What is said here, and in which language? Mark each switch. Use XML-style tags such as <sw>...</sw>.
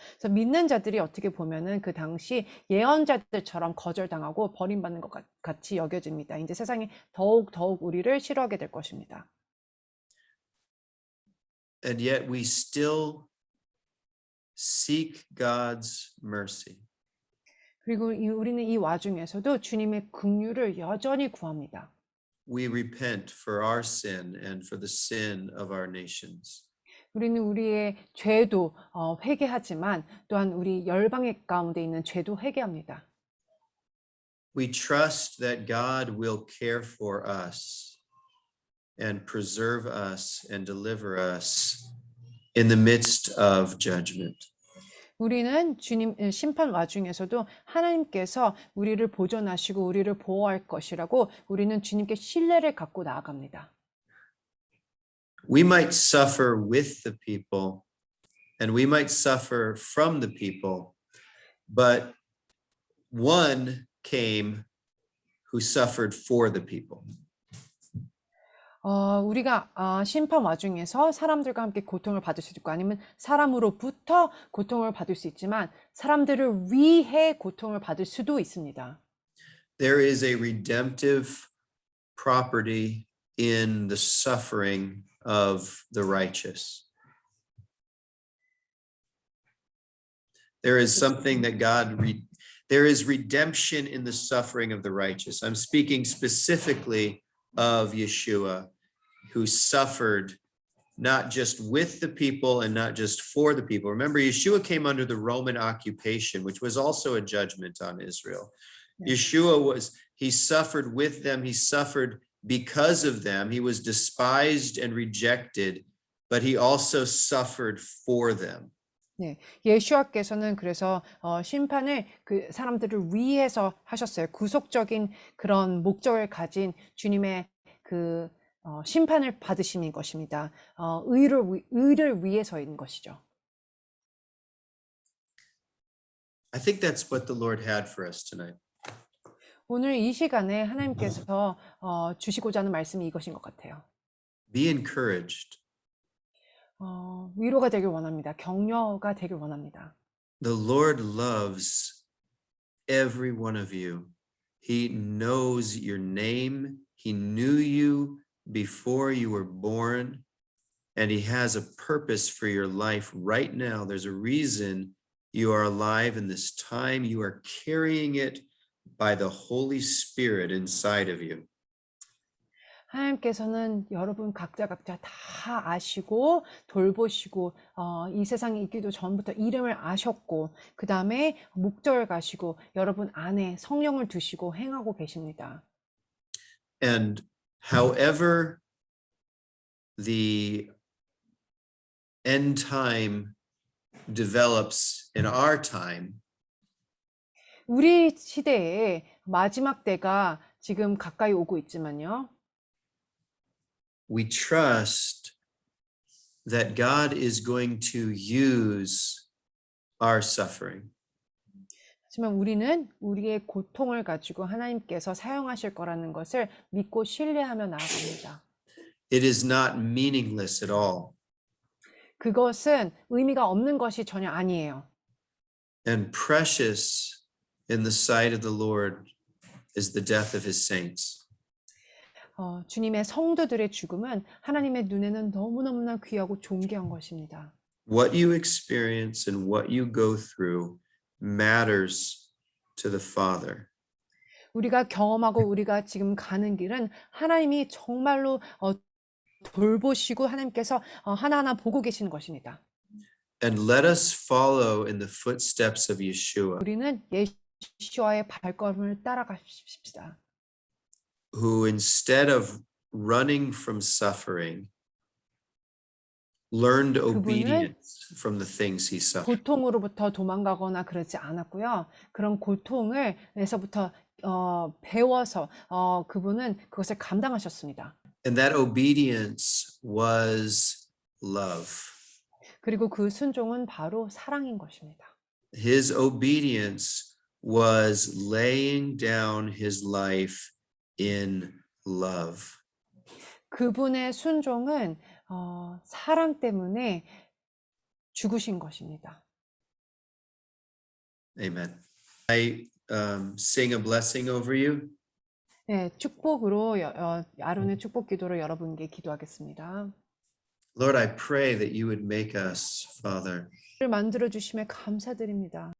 <ko>그래서 믿는 자들이 어떻게 보면은 그 당시 예언자들처럼 거절당하고 버림받는 것 같이 여겨집니다. 이제 세상이 더욱 우리를 싫어하게 될 것입니다.</ko> <en>And yet we still seek God's mercy.</en> <ko>그리고 우리는 이 와중에서도 주님의 긍휼을 여전히 구합니다.</ko> <en>We repent for our sin and for the sin of our nations.</en> <ko>우리는 우리의 죄도 회개하지만 또한 우리 열방의 가운데 있는 죄도 회개합니다.</ko> <en>We trust that God will care for us and preserve us and deliver us in the midst of judgment.</en> <ko>우리는 주님 심판 와중에서도 하나님께서 우리를 보존하시고 우리를 보호할 것이라고 우리는 주님께 신뢰를 갖고 나아갑니다.</ko> <en>We might suffer with the people and we might suffer from the people, but one came who suffered for the people.</en> <ko>우리가 심판 와중에서 사람들과 함께 고통을 받을 수 있고 아니면 사람으로부터 고통을 받을 수 있지만 사람들을 위해 고통을 받을 수도 있습니다.</ko> <en>There is a redemptive property in the suffering of the righteous. There is something that there is redemption in the suffering of the righteous. I'm speaking specifically of Yeshua, who suffered not just with the people and not just for the people. Remember, Yeshua came under the Roman occupation, which was also a judgment on Israel. Yeshua he suffered with them, he suffered because of them. He was despised and rejected, but he also suffered for them.</en> <ko>네, 예수와께서는 그래서 심판을 그 사람들을 위해서 하셨어요. 구속적인 그런 목적을 가진 주님의 그 심판을 받으시는 것입니다. 의를 위해서인 것이죠.</ko> <en>I think that's what the Lord had for us tonight.</en> <ko>오늘 이 시간에 하나님께서 주시고자 하는 말씀이 이것인 것 같아요.</ko> <en>Be encouraged.</en> <ko>위로가 되길 원합니다. 격려가 되길 원합니다.</ko> <en>The Lord loves every one of you. He knows your name. He knew you before you were born, and he has a purpose for your life right now. There's a reason you are alive in this time. You are carrying it by the Holy Spirit inside of you.</en> <ko>하나님께서는 여러분 각자 다 아시고 돌보시고 이 세상에 있기도 전부터 이름을 아셨고 그 다음에 목적을 가시고 여러분 안에 성령을 두시고 행하고 계십니다.</ko> <en>And however the end time develops in our time,</en> <ko>우리 시대에 마지막 때가 지금 가까이 오고 있지만요.</ko> <en>we trust that God is going to use our suffering.</en> <ko>하지만 우리는 우리의 고통을 가지고 하나님께서 사용하실 거라는 것을 믿고 신뢰하며 나아갑니다.</ko> <en>It is not meaningless at all.</en> <ko>그것은 의미가 없는 것이 전혀 아니에요.</ko> <en>And precious in the sight of the Lord is the death of his saints.</en> <ko>주님의 성도들의 죽음은 하나님의 눈에는 너무너무나 귀하고 존귀한 것입니다.</ko> <en>What you experience and what you go through matters to the Father.</en> <ko>우리가 경험하고 우리가 지금 가는 길은 하나님이 정말로 돌보시고 하나님께서 하나하나 보고 계시는 것입니다.</ko> <en>And let us follow in the footsteps of Yeshua,</en> <ko>우리는 예수와의 발걸음을 따라가십시다.</ko> <en>who instead of running from suffering, learned obedience from the things he suffered.</en> <ko>고통으로부터 도망가거나 그러지 않았고요. 그런 고통에서부터 배워서 그분은 그것을 감당하셨습니다.</ko> <en>And that obedience was love.</en> <ko>그리고 그 순종은 바로 사랑인 것입니다.</ko> <en>His obedience was laying down his life in love.</en> <ko>그분의 순종은 사랑 때문에 죽으신 것입니다.</ko> <en>Amen. I sing a blessing over you.</en> <ko>네, 축복으로 아론의 축복 기도로 여러분께 기도하겠습니다.</ko> <en>Lord, I pray that you would make us, Father,</en> <ko>를 만들어 주심에 감사드립니다.</ko>